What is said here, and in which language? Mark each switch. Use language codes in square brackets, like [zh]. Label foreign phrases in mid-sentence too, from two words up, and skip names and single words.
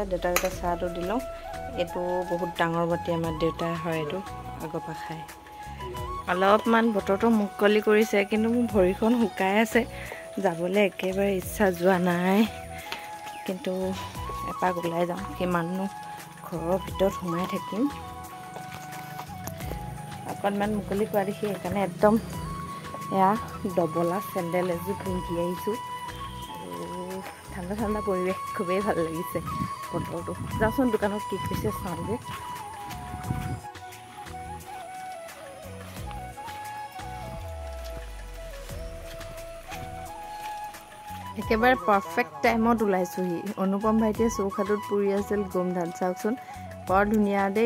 [as] দেউতাক এটা চাহটো দিলো এটো বহুত ডাঙৰ বাটি আমাৰ দেউতা হয় এটো আগপা খায় অলপমান বতৰটো মুকলি কৰিছে কিন্তু মোৰ ভৰিখন শুকাই আছে যাবলৈ একেবাৰে ইচ্ছা যোৱা নাই কিন্তু এপাক ওলাই যাওঁ কিমাননো ঘৰৰ ভিতৰত সোমাই থাকিম অকণমান মুকলি কৰা দেখি একানে একদম যা ডবলা চেণ্ডেল এযোৰ পিন্ধি আহিছোঁ আৰু ঠাণ্ডা ঠাণ্ডা পৰিৱেশ খুবে ভাল লাগিছে বতৰটো যাচোন দোকানত কি কৈছে চাওঁগে একেবাৰে পারফেক্ট টাইমত ওলাইছোহি অনুপম ভাইটিয়ে চৌখাটোত পুৰি আছিল গোমধান চাওকচোন বৰ ধুনীয়া দেই